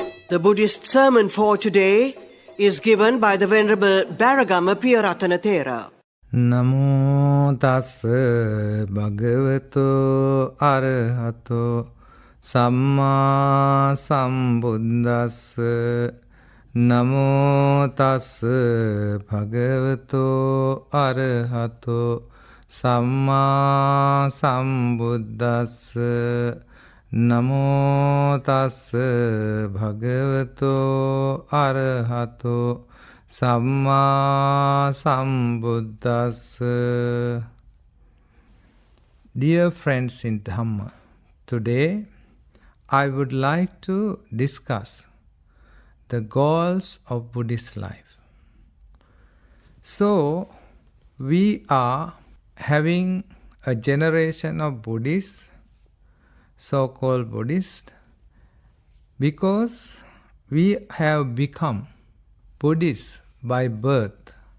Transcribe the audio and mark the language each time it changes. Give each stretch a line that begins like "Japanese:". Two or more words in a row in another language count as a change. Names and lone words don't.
English: The Buddhist sermon for today is given by the Venerable Beragama Piyarathana Thera.
Pali: Namo tassa bhagavato arahato samma sambuddhassa. Namo tassa bhagavato arahato samma sambuddhassa. Namo tassa bhagavato arahato Samma Sambuddhassa.
English: Dear friends in Dhamma, today I would like to discuss the goals of Buddhist life. So, we are having a generation of Buddhists, so-called Buddhists, because we have become Buddhists by birth,